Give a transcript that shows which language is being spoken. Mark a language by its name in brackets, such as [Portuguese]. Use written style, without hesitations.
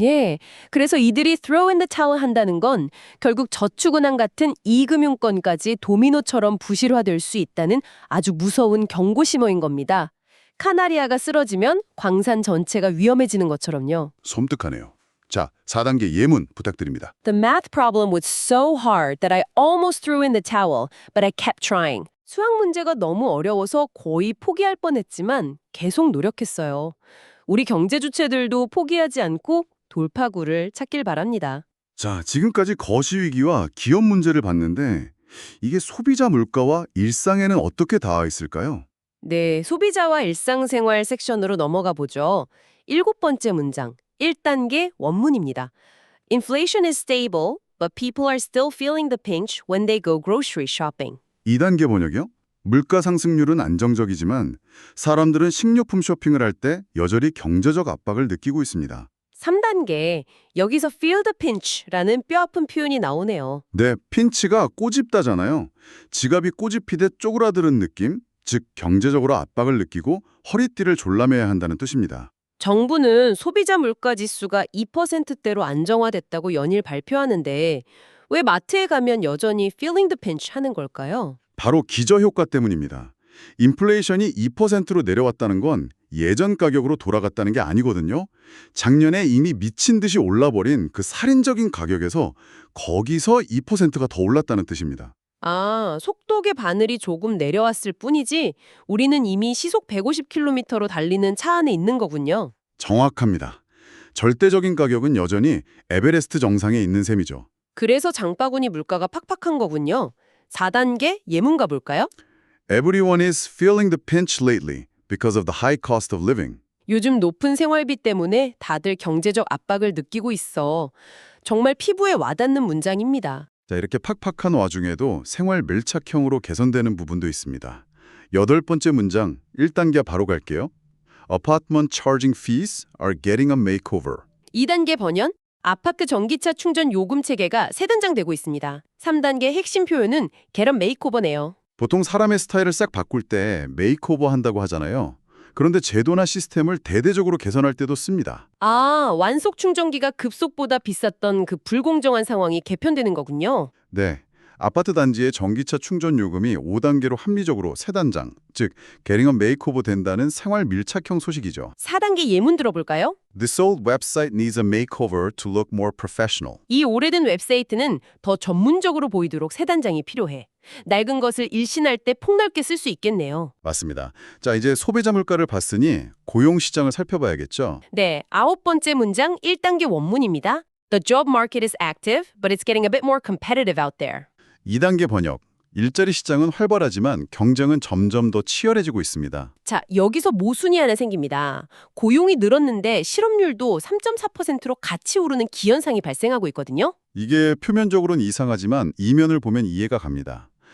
[Korean] 예, 그래서 이들이 [English] throw in the towel [Korean] 한다는 건 결국 저축은행 같은 이금융권까지 도미노처럼 부실화될 수 있다는 아주 무서운 경고 신호인 겁니다. 카나리아가 쓰러지면 광산 전체가 위험해지는 것처럼요. 섬뜩하네요. 자, 4단계 예문 부탁드립니다. [English] The math problem was so hard that I almost threw in the towel, but I kept trying. [Korean] 수학 문제가 너무 어려워서 거의 포기할 뻔했지만 계속 노력했어요. 우리 경제 주체들도 포기하지 않고 돌파구를 찾길 바랍니다. 자, 지금까지 거시위기와 기업 문제를 봤는데 이게 소비자 물가와 일상에는 어떻게 닿아 있을까요? 네, 소비자와 일상생활 섹션으로 넘어가 보죠. 7번째 문장, 1단계 원문입니다. [English] Inflation is stable, but people are still feeling the pinch when they go grocery shopping. [Korean] 2단계 번역이요? 물가 상승률은 안정적이지만 사람들은 식료품 쇼핑을 할 때 여전히 경제적 압박을 느끼고 있습니다. 3단계, 여기서 [English] feel the pinch [Korean] 라는 뼈아픈 표현이 나오네요. 네, 핀치가 꼬집다잖아요. 지갑이 꼬집히듯 쪼그라드는 느낌, 즉 경제적으로 압박을 느끼고 허리띠를 졸라매야 한다는 뜻입니다. 정부는 소비자 물가 지수가 2%대로 안정화됐다고 연일 발표하는데 왜 마트에 가면 여전히 [English] feeling the pinch [Korean] 하는 걸까요? 바로 기저효과 때문입니다. 인플레이션이 2%로 내려왔다는 건 예전 가격으로 돌아갔다는 게 아니거든요. 작년에 이미 미친 듯이 올라버린 그 살인적인 가격에서 거기서 2%가 더 올랐다는 뜻입니다. 아, 속도계 바늘이 조금 내려왔을 뿐이지 우리는 이미 시속 150km로 달리는 차 안에 있는 거군요. 정확합니다. 절대적인 가격은 여전히 에베레스트 정상에 있는 셈이죠. 그래서 장바구니 물가가 팍팍한 거군요. 4단계 예문가 볼까요? [English] Everyone is feeling the pinch lately because of the high cost of living. [Korean] 요즘 높은 생활비 때문에 다들 경제적 압박을 느끼고 있어. 정말 피부에 와닿는 문장입니다. 자, 이렇게 팍팍한 와중에도 생활 밀착형으로 개선되는 부분도 있습니다. 8번째 문장 1단계 바로 갈게요. [English] Apartment charging fees are getting a makeover. [Korean] 2단계 번연, 아파트 전기차 충전 요금 체계가 세단장되고 있습니다. 3단계 핵심 표현은 [English] get a makeover [Korean] 네요. 보통 사람의 스타일을 싹 바꿀 때 메이크오버 한다고 하잖아요. 그런데 제도나 시스템을 대대적으로 개선할 때도 씁니다. 아, 완속 충전기가 급속보다 비쌌던 그 불공정한 상황이 개편되는 거군요. 네, 아파트 단지의 전기차 충전 요금이 5단계로 합리적으로 세단장, 즉 [English] getting a makeover [Korean] 된다는 생활 밀착형 소식이죠. 4단계 예문 들어볼까요? [English] This old website needs a makeover to look more professional. [Korean] 이 오래된 웹사이트는 더 전문적으로 보이도록 세단장이 필요해. 낡은 것을 일신할 때 폭넓게 쓸 수 있겠네요. 맞습니다. 자, 이제 소비자 물가를 봤으니 고용 시장을 살펴봐야겠죠. 네, 9번째 문장 1단계 원문입니다. [English] The job market is active, but it's getting a bit more competitive out there. [Korean] 2단계 번역. 일자리 시장은 활발하지만 경쟁은 점점 더 치열해지고 있습니다. 자, 여기서 모순이 하나 생깁니다. 고용이 늘었는데 실업률도 3.4%로 같이 오르는 기현상이 발생하고 있거든요. 이게 표면적으로는 이상하지만 이면을 보면 이해가 갑니다.